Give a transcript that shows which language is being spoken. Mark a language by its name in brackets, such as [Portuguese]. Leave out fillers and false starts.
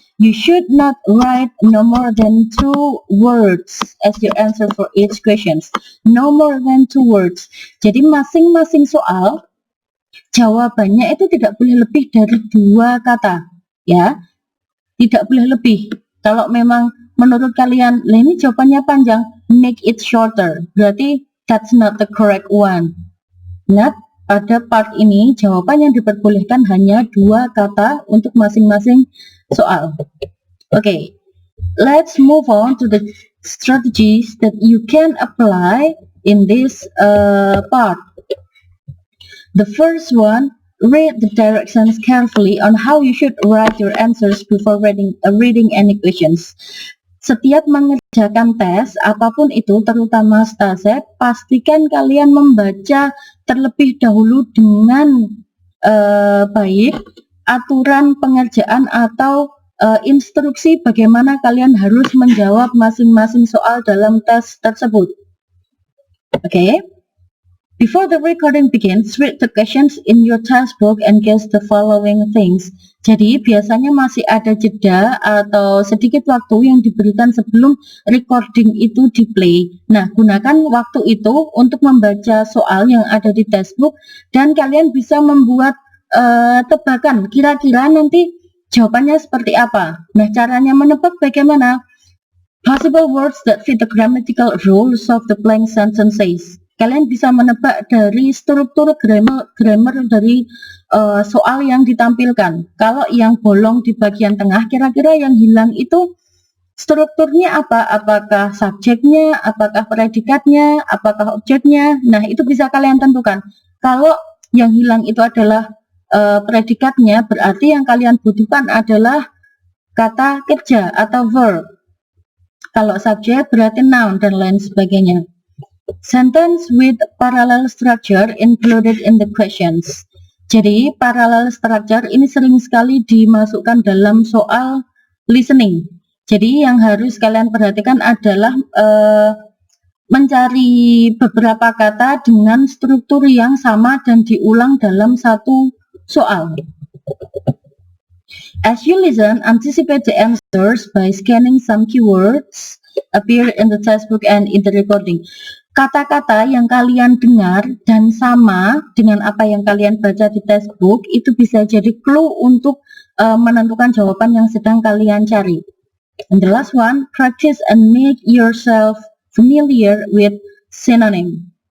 [English] You should not write no more than 2 words as your answer for each questions. No more than 2 words. [Indonesian] Jadi masing-masing soal, jawabannya itu tidak boleh lebih dari 2 kata. Ya, tidak boleh lebih. Kalau memang menurut kalian, ini jawabannya panjang, [English] make it shorter. Berarti that's not the correct one. [Indonesian] Ingat, pada part ini jawaban yang diperbolehkan hanya 2 kata untuk masing-masing soal. [English] Okay, let's move on to the strategies that you can apply in this part. The first one, read the directions carefully on how you should write your answers before reading any questions. [Indonesian] Setiap mengerjakan tes, apapun itu, terutama STASEP, pastikan kalian membaca terlebih dahulu dengan baik aturan pengerjaan atau instruksi bagaimana kalian harus menjawab masing-masing soal dalam tes tersebut. Okay? [English] Before the recording begins, read the questions in your textbook and guess the following things. [Indonesian] Jadi biasanya masih ada jeda atau sedikit waktu yang diberikan sebelum recording itu di-play. Nah, gunakan waktu itu untuk membaca soal yang ada di textbook dan kalian bisa membuat tebakan kira-kira nanti jawabannya seperti apa. Nah, caranya menebak bagaimana? [English] Possible words that fit the grammatical rules of the blank sentences. [Indonesian] Kalian bisa menebak dari struktur grammar dari soal yang ditampilkan. Kalau yang bolong di bagian tengah, kira-kira yang hilang itu strukturnya apa? Apakah subjeknya, apakah predikatnya, apakah objeknya? Nah, itu bisa kalian tentukan. Kalau yang hilang itu adalah predikatnya, berarti yang kalian butuhkan adalah kata kerja atau verb. Kalau subjek berarti noun dan lain sebagainya. [English] Sentence with parallel structure included in the questions. [Indonesian] Jadi parallel structure ini sering sekali dimasukkan dalam soal listening. Jadi yang harus kalian perhatikan adalah mencari beberapa kata dengan struktur yang sama dan diulang dalam satu soal. [English] As you listen, anticipate the answers by scanning some keywords appear in the textbook and in the recording. [Indonesian] Kata-kata yang kalian dengar dan sama dengan apa yang kalian baca di textbook itu bisa jadi clue untuk menentukan jawaban yang sedang kalian cari. [English] And the last one, practice and make yourself familiar with synonym.